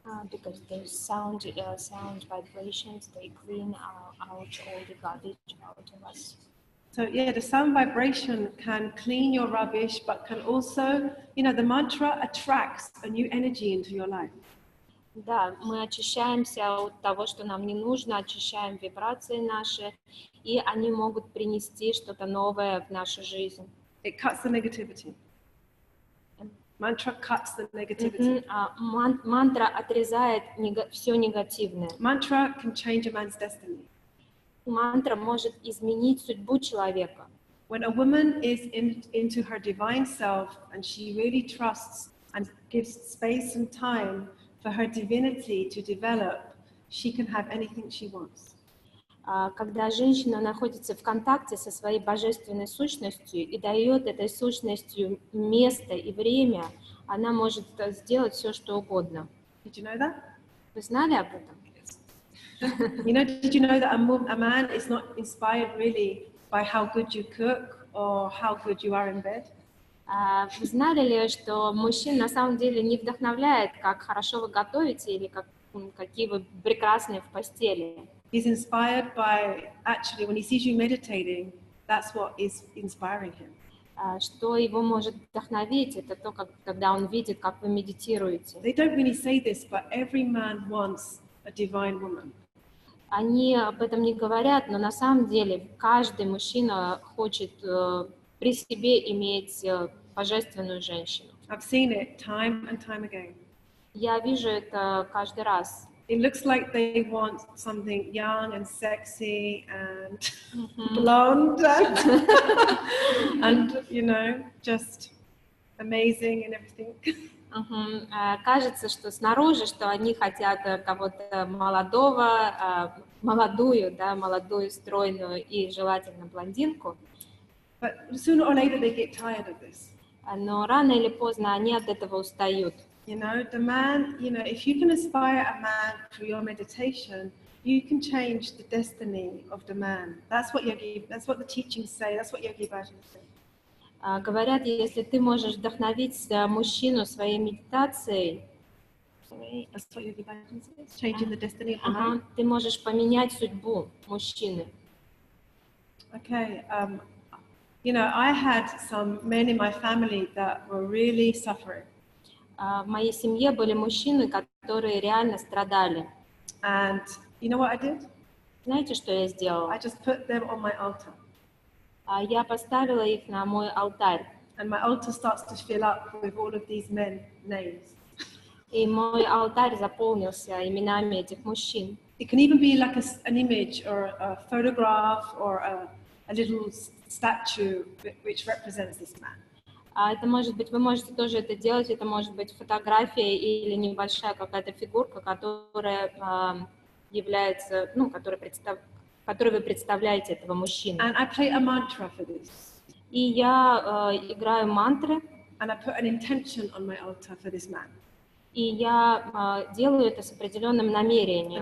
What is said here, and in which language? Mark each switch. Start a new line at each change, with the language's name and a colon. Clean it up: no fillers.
English: Because the sound vibrations, they clean out all the garbage out of us. So yeah, the sound vibration can clean your rubbish, but can also, the mantra attracts a new energy into your life.
Russian: Да, мы очищаемся от того, что нам не нужно, очищаем вибрации наши, и они могут принести что-то новое в нашу жизнь.
English: It cuts the negativity. Mantra cuts the negativity.
Russian: Мантра отрезает все негативное.
English: Mantra can change a man's destiny.
Russian: Мантра может изменить судьбу человека.
English: When a woman is into her divine self and she really trusts and gives space and time for her divinity to develop, she can have anything she wants.
Russian: Когда женщина находится в контакте со своей божественной сущностью и дает этой сущностью место и время, она может сделать все, что угодно.
English: Did you know that?
Russian: Вы знали об этом?
English: Did you know that a man is not inspired really by how good you cook or how good you are in bed?
Russian: Вы знали ли, что мужчин на самом деле не вдохновляет, как хорошо вы готовите или какие вы прекрасные в постели?
English: He's inspired by, actually, when he sees you meditating, that's what is inspiring him.
Russian: Что его может вдохновить, это то, когда он видит, как вы медитируете.
English: They don't really say this, but every man wants a divine woman.
Russian: Они об этом не говорят, но на самом деле каждый мужчина хочет при себе иметь божественную женщину.
English: I've seen it time and time again.
Russian: Я вижу это каждый раз.
English: it looks like they want something young and sexy and Мгм. blonde and you know, just amazing and everything. Мгм.
Russian: Кажется, что снаружи, что они хотят кого-то молодого, молодую, да, молодую, стройную и желательно блондинку,
English: But sooner or later they get tired of this.
Russian: но рано или поздно они от этого устают.
English: You know, the man, you know, if you can inspire a man through your meditation, you can change the destiny of the man. That's what the teachings say, that's what Yogi Bhajan said.
Russian: Говорят, если ты можешь вдохновить мужчину своей медитацией,
English: That's what Yogi Bhajan says, changing the destiny of the ага, man.
Russian: ты можешь поменять судьбу мужчины.
English: Okay, you know, I had some men in my family that were really suffering.
Russian: В моей семье были мужчины, которые реально страдали.
English: And you know what I did?
Russian: Знаете, что я сделала?
English: I just put them on my altar.
Russian: Я поставила их на мой алтарь.
English: And my altar starts to fill up with all of these men names.
Russian: И мой алтарь заполнился именами этих мужчин.
English: It can even be like an image or a photograph or a little statue which represents this man.
Russian: Это может быть, вы можете тоже это делать, это может быть фотография или небольшая какая-то фигурка, которая является, ну, которой вы представляете этого мужчину.
English: And I play a mantra for this.
Russian: И я играю мантры,
English: And I put an intention on my altar for this man.
Russian: и я делаю это с определенным намерением.